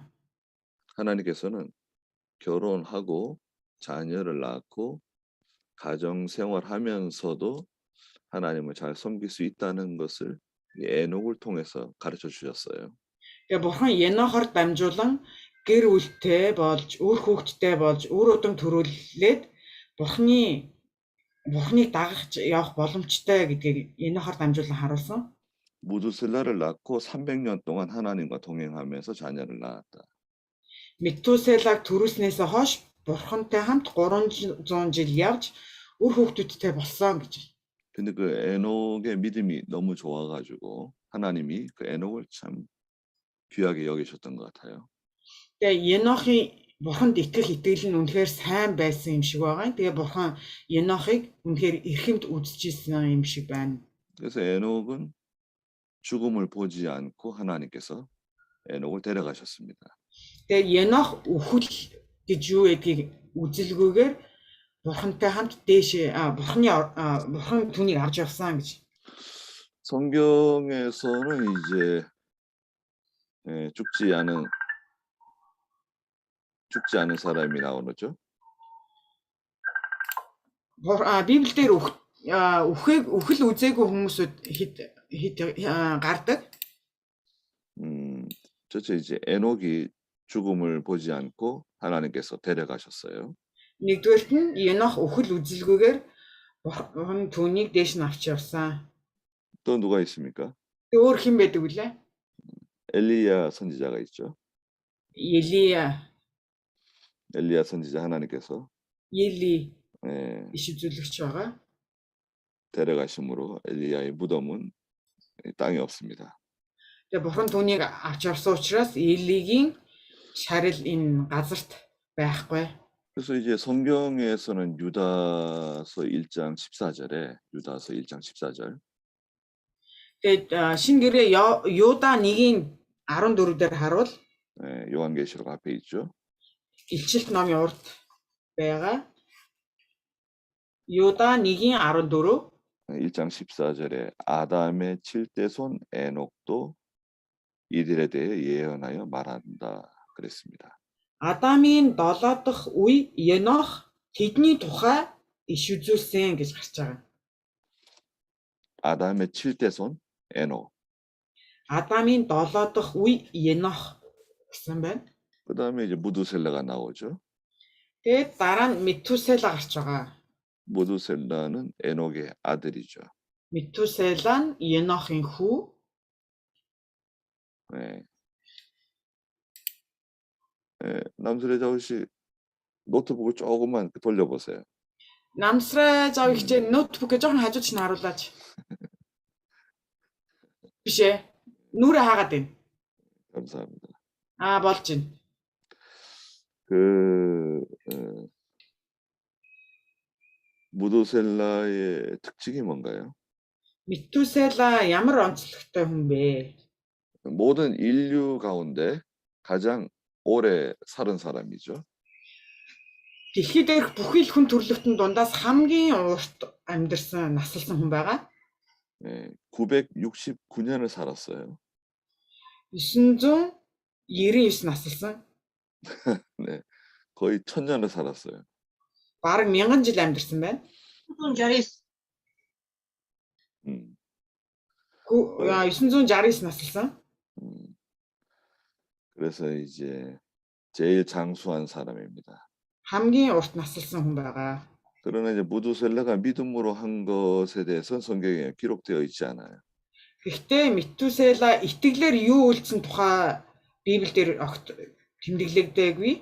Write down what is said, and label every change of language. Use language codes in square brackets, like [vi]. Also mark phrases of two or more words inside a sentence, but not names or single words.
[ko] 하나님께서는 결혼하고 자녀를 낳고 가정 생활하면서도 하나님을 잘 섬길 수 있다는 것을 에녹을 통해서 가르쳐 주셨어요. [mn] Тэгээ бурхан Енохоор дамжуулан гэр бүлтэй болж, үр хүүхдтэй болж, үр удам төрүүлээд бурханыг дагах явах боломжтой гэдгийг Енохоор дамжуулан харуулсан. [ko] 무두셀라를 낳고 300년 동안 하나님과 동행하면서 자녀를 낳았다. [mn] Метуселаг төрүүлснээс хойш бурхантай хамт 300 жил явж үр хүүхдүүдтэй болсон гэж. [ko] 근데 그 에녹의 믿음이 너무 좋아가지고 하나님이 그 에녹을 참 귀하게 여기셨던 것 같아요. [mn] Тэгээ Енохын бурханд итгэл нь үнэхээр сайн байсан юм шиг байгаа. Тэгээ бурхан Енохыг үнэхээр эрхэмд үзчихсэн юм шиг байна. [ko] 그래서 에녹은 죽음을 보지 않고 하나님께서 에녹을 데려가셨습니다. [mn] Тэгээ Енох үхэл гэж юу гэдгийг үзэлгүйгээр бурхантай хамт дээш бурхан түүнийг авч явсан гэж. [ko] 성경에서는 이제 죽지 않은 사람이 나오죠. [mn] Библиэлд үхэл үзээгүй хүмүүсүүд гардаг. [ko] 저체 이제 에녹이 죽음을 보지 않고 하나님께서 데려가셨어요. [mn] Нэгдүгээрт нь Енох үхэл үзэлгүйгээр бурхан түүнийг дээш нь авч явсан. [ko] 또 누가 있습니까? [mn] Өөр хэн байдаг вүлээ? [ko] 엘리야 선지자가 있죠. 엘리야 선지자 하나님께서 [mn] Ели [ko] 예, [mn] иш үзүүлэгч байгаа. [ko] 데려가심으로 엘리야의 무덤은 땅에 없습니다. [mn] Тэгээ бурхан түүнийг авч явсан учраас Элигийн шарил энэ газарт байхгүй. [ko] 그래서 이제 성경에서는 유다서 1장 14절에 유다서 1장 14절 [mn] Тэгээд шинэ гэрээ Юда 1-ийн 14 дээр харуул [ko] 요한계시록 앞에 있죠. [mn] Илчилт номын урд байгаа. Юда 1-ийн 14 [ko] 1장 14절에 아담의 7대손 에녹도 이들에 대해 예언하여 말한다 그랬습니다. [mn] Адамын 7 дахь үе Енох тэдний тухай иш үзүүлсэн гэж гарч байгаа. [ko] 아담의 7대손 에녹. [mn] Адамын 7 дахь үе Енох гэсэн байна. [ko] 그다음에 이제 무두셀라가 나오죠. [mn] Тэгээд дараа нь Метусела гарч байгаа. [ko] 무두셀라는 에녹의 아들이죠. [mn] Метусела нь Енохын хүү. [ko] 네. 남슬의 자우씨 노트북을 조금만 돌려보세요. [mn] Намсраа зав ихтэй ноутбукээ жоохон хажууд чинь харуулаач. Биш ээ. Нүрэ хаагаад байна. [ko] 감사합니다. [mn] Болж байна. [ko] 무두셀라의 특징이 뭔가요? [mn] Метусела ямар онцлогтой хүн бэ? [ko] 모든 인류 가운데 가장 오래 살은 사람이죠. [mn] Дэлхий дээрх бүхий л хүн төрлөختөн дундаас хамгийн урт амьдарсан наслсан хүн байгаа. [ko] 969년을 살았어요. [mn] 999 наслсан. [ko] 네, 거의 1000년을 살았어요. [mn] Бараг 1000 жил амьдарсан байна. 969. 969 наслсан. [ko] 그래서 이제 제일 장수한 사람입니다. [mn] хамгийн урт наслсан хүн байгаа. [ko] 그러나 이제 무두셀라가 믿음으로 한 것에 대해서는 성경에 기록되어 있지 않아요. [mn] Гэхдээ Метусела итгэлээр юу үйлдсэн тухай Библиэлд тэмдэглэгдээгүй.